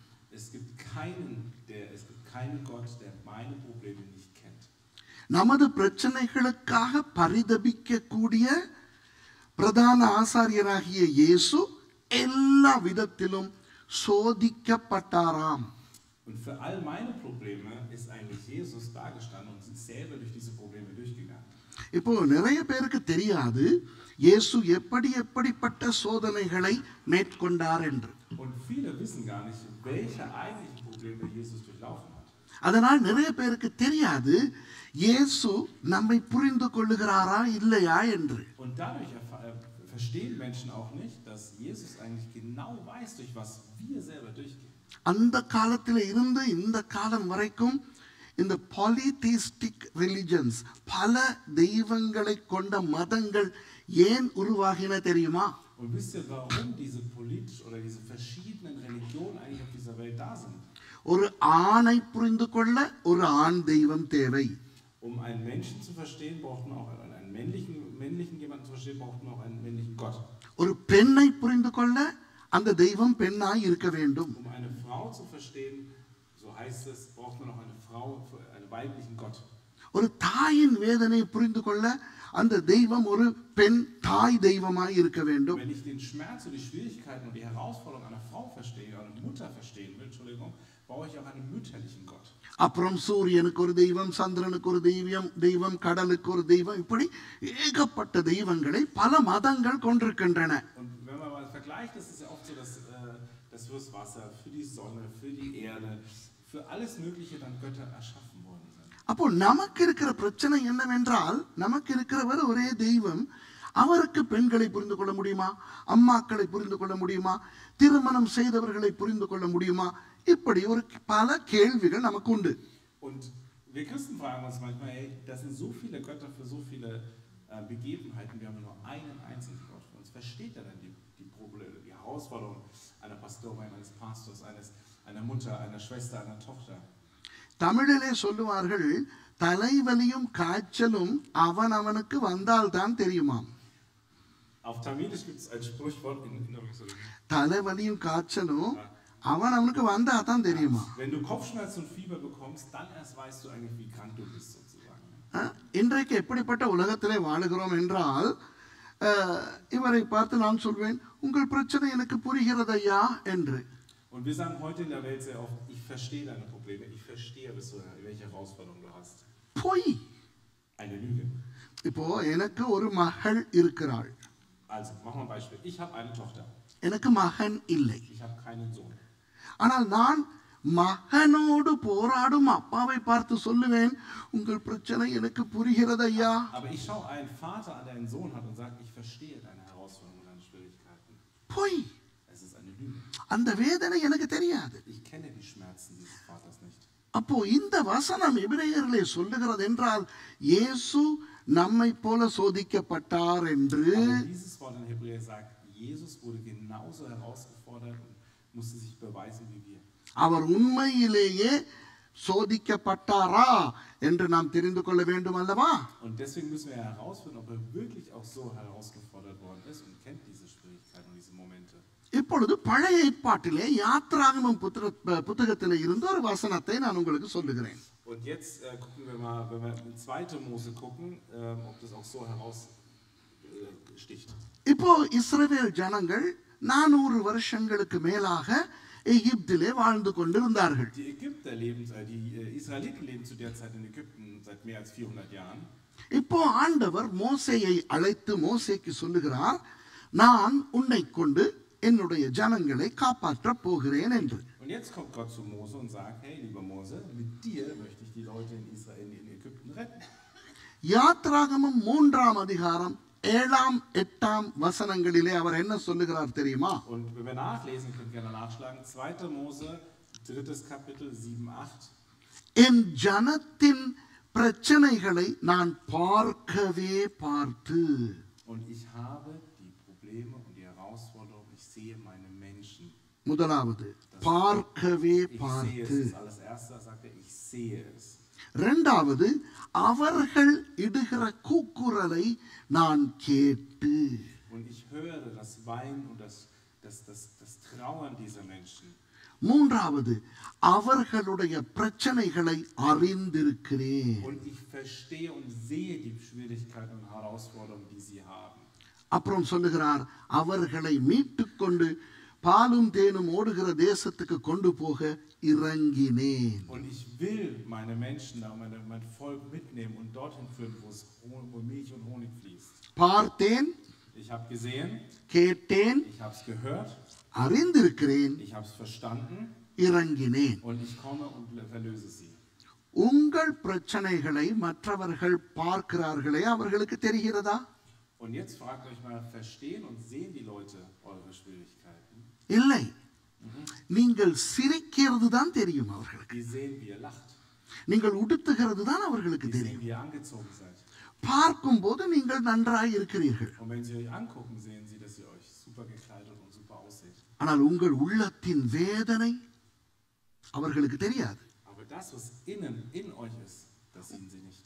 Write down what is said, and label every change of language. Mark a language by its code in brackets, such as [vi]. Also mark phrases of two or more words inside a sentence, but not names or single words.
[ta] நமது பிரச்சனைகளுக்காக பரிதபிக்க கூடிய பிரதான ஆசாரியராகிய இயேசு எல்லா விதத்திலும் சோதிக்கப்பட்டாராம். [de] Und für all meine Probleme ist eigentlich Jesus dagestanden und ist selber durch diese Probleme durchgegangen. [ta] இப்போ நிறைய பேருக்கு தெரியாது இயேசு எப்படிப்பட்ட சோதனைகளை மேற்கொண்டார் என்று. [de] Und viele wissen gar nicht, welche eigentlichen Probleme Jesus durchlaufen hat. [ta] அதனால் நிறைய பேருக்கு தெரியாது இயேசு நம்மை புரிந்து கொள்ளுகிறாரா இல்லையா என்று. [de] Und dadurch verstehen Menschen auch nicht, dass Jesus eigentlich genau weiß, durch was wir selber durchgehen. [ta] அந்த காலத்தில் இருந்து இந்த காலம் வரைக்கும் இந்த [en] polytheistic religions, [ta] பல தெய்வங்களை கொண்ட மதங்கள் ஏன் உருவாகின தெரியுமா? [de] Und wisst ihr, warum diese politisch oder diese verschiedenen Religionen eigentlich auf dieser Welt da sind? [ta] ஒரு ஆணை புரிந்து கொள்ள ஒரு ஆண் தெய்வம் தேவை. [de] Um einen Menschen zu verstehen, braucht man auch einen männlichen jemanden zu verstehen, braucht man auch einen männlichen Gott. [ta] ஒரு பெண்ணை புரிந்து கொள்ள அந்த தெய்வம் பெண்ணாய் இருக்க வேண்டும். [de] Um eine Frau zu verstehen, so heißt es, braucht man auch eine Frau, einen weiblichen Gott. [ta] ஒரு தாயின் வேதனை புரிந்து கொள்ள அந்த தெய்வம் ஒரு பெண் தாய் தெய்வமாய் இருக்க வேண்டும். [de] Wenn ich den Schmerz und die Schwierigkeiten und die Herausforderungen einer Frau verstehe, einer Mutter verstehen will, Entschuldigung, brauche ich auch einen mütterlichen Gott. [ta] அப்புறம் சூரியனுக்கு ஒரு தெய்வம், சந்திரனுக்கு ஒரு தெய்வம், கடலுக்கு ஒரு தெய்வம், இப்படி ஏகப்பட்ட தெய்வங்களை பல மதங்கள் கொண்டிருக்கின்றன. [de] Und wenn man mal vergleicht, ist es ja oft so, dass fürs Wasser, für die Sonne, für die Erde, für alles Mögliche dann Götter erschaffen worden sind. [ta] அப்போ நமக்கு இருக்கிற பிரச்சனை என்னவென்றால், நமக்கு இருக்கிறவர் ஒரே தெய்வம். அவருக்கு பெண்களை புரிந்து கொள்ள முடியுமா? அம்மாக்களை புரிந்து கொள்ள முடியுமா? திருமணம் செய்தவர்களை புரிந்து கொள்ள முடியுமா? இப்படி ஒரு பல கேள்விகள் நமக்கு உண்டு. [de] Und wir Christen fragen uns manchmal, hey, das sind so viele Götter für so viele Begebenheiten, wir haben nur einen einzigen Gott. Für uns versteht er dann die Probleme, die Herausforderungen einer Pastorin, eines Pastors, einer Mutter, einer Schwester, einer Tochter. [ta] தமிழிலே சொல்லுவார்கள், தலைவலியும் காய்ச்சலும் அவனுக்கு வந்தால் தான் தெரியுமாம். [de] Auf Tamilisch gibt es ein Sprichwort [ta] தலைவலியும் காய்ச்சலும் அவனுக்கு வந்தா தான் தெரியுமா? [de] Wenn du Kopfschmerzen und Fieber bekommst, dann erst weißt du eigentlich, wie krank du bist sozusagen. [ta] இன்றைக்கு எப்படிப்பட்ட உலகத்திலே வாழுகிறோம் என்றால், இவரை பார்த்து நான் சொல்வேன், உங்கள் பிரச்சனை எனக்கு புரிகிறதையா என்று. [de] Und wir sagen heute in der Welt sehr oft, ich verstehe deine Probleme, ich verstehe, welche Herausforderungen du hast. [ta] பொய். [de] Eine Lüge. [ta] இப்போ எனக்கு ஒரு மகள் இருக்கிறாள். [de] Also, machen wir ein Beispiel. Ich habe eine Tochter. [ta] எனக்கு மகன் இல்லை. [de] Ich habe keinen Sohn. [ta] ஆனால் நான் மகனோடு போராடும் அப்பாவை பார்த்து சொல்லுவேன், உங்கள் பிரச்சனை எனக்கு புரிகிறதையா? [de] Aber ich schaue einen Vater an, der einen Sohn hat und sage, ich verstehe deine Herausforderungen und deine Schwierigkeiten. [ta] பொய். [de] Es ist eine Lüge. [ta] அந்த வேதனை எனக்கு தெரியாது. [de] Ich kenne die Schmerzen dieses Vaters nicht. [ta] அப்போ இந்த வசனம் எபிரேயரிலே சொல்லுகிறது என்றால் இயேசு நம்மை போல சோதிக்கப்பட்டார் என்று. [de] Aber dieses Wort in Hebräer sagt, Jesus wurde genauso herausgefordert und musste sich beweisen wie wir. [ta] அவர் உண்மையிலேயே சோதிக்கப்பட்டாரா என்று நாம் தெரிந்து கொள்ள வேண்டும் அல்லவா? [de] Und deswegen müssen wir herausfinden, ob er wirklich auch so herausgefordert worden ist und kennt diese Schwierigkeiten und diese Momente. [ta] இப்பொழுது பழைய ஏற்பாட்டிலே யாத்ராகமம் புத்தகத்திலே இருந்து ஒரு வசனத்தை நான் உங்களுக்கு சொல்லுகிறேன். [de] Und jetzt gucken wir mal, wenn wir in 2. Mose gucken, ob das auch so heraussticht. [ta] இப்போ இஸ்ரவேல் ஜனங்கள் 400 வருஷங்களுக்கு மேலாக எகிப்திலே வாழ்ந்து கொண்டிருந்தார்கள். [de] Die Israeliten leben zu der Zeit in Ägypten seit mehr als 400 Jahren. [ta] இப்போ ஆண்டவர் மோசேயை அழைத்து மோசேக்கு சொல்லுகிறார், நான் உன்னை கொண்டு என்னுடைய ஜனங்களை காப்பாற்ற போகிறேன் என்று. [de] Und jetzt kommt Gott zu Mose und sagt, hey lieber Mose, mit dir möchte ich die Leute in Israel in Ägypten retten. [ta] யாத்ராகமம் 3ஆம் அதிகாரம் 7ஆம் 8ஆம் வசனங்களிலே அவர் என்ன சொல்லுகிறார் தெரியுமா? [de] Und wenn wir nachlesen, könnt ihr gerne nachschlagen, 2. Mose 3. Kapitel 7, 8. [ta] என் ஜனத்தின் பிரச்சனைகளை நான் பார்க்கவே பார்த்து. [de] Und ich habe die Probleme und die Herausforderungen, ich sehe meine Menschen. [ta] முதலாவது பார்க்கவே பார்த்து. [de] Ich sehe es, alles erste sagt er, ich sehe es. [ta] இரண்டாவது அவர்கள் இடுகிற கூக்குரலை நான் கேட்டு. [de] Und ich höre das Weinen und das Trauern dieser Menschen. [ta] மூன்றாவது அவர்களுடைய பிரச்சனைகளை அறிந்திருக்கிறேன். [de] Und ich verstehe und sehe die Schwierigkeiten und Herausforderungen, die sie haben. [ta] அப்புறம் சொல்லுகிறார், அவர்களை மீட்டுக்கொண்டு பாலும் தேனும் ஓடுகிற தேசத்துக்கு கொண்டு போக இறங்கினேன். [de] Und ich will meine Menschen, mein Volk mitnehmen und dorthin führen, wo Milch und Honig fließt. [ta] பார்த்தேன், [de] Ich habe gesehen, [ta] கேட்டேன், [de] ich habe es gehört, [ta] அறிந்திருக்கிறேன், [de] ich habe es verstanden [ta] இறங்கினேன். [de] und ich komme und verlöse sie. [ta] உங்கள் பிரச்சனைகளை மற்றவர்கள் பார்க்கிறார்களே, அவர்களுக்கு தெரிகிறதா? [de] Und jetzt fragt euch mal, verstehen und sehen die Leute eure Schwierigkeiten? [ta] இல்லை, நீங்கள் சிரிக்கிறது தான் தெரியும் அவர்களுக்கு. [de] Die sehen, wie ihr lacht. [ta] நீங்கள் உடுத்துகிறது தான் அவர்களுக்கு [de] Die sehen, [ta] தெரியும். [de] wie ihr angezogen seid. [ta] பார்க்கும்போது நீங்கள் நன்றாய் இருக்கிறீர்கள். [de] Und wenn sie euch angucken, sehen sie, dass ihr euch super gekleidet und super ausseht. [ta] ஆனால் உங்கள் உள்ளத்தின் வேதனை அவர்களுக்கு தெரியாது. [de] Aber das, was innen in euch ist, das sehen sie nicht.